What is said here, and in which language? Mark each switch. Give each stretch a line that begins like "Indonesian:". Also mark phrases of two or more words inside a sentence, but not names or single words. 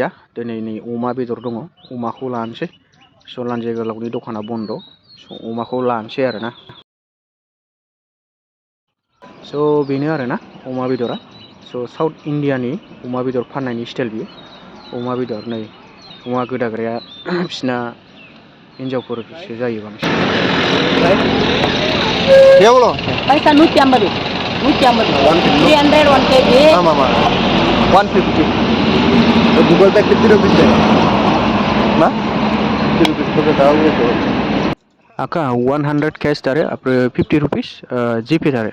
Bodo: दिनै नै अमा बेदर दङ, अमाखौ लानोसै। लान्जाय गोलावनि दखाना बन्द', अमाखौ लानोसै आरोना। बेनो आरोना अमा बेदरा। साउथ इण्डियानि अमा बेदर फाननायनि स्टाइल बियो। अमा बेदर नै अमा गोदाग्राया बिसिना हिन्जावफोरसो जायो बांसिन।
Hindi: Paisa 150. 300 1 kg. Mama, 150. Google Pay 50 rupees है ना? 50 rupees तो बताओ ये तो।
Bodo: Aka 100 cash tare, 50 rupees GP tare.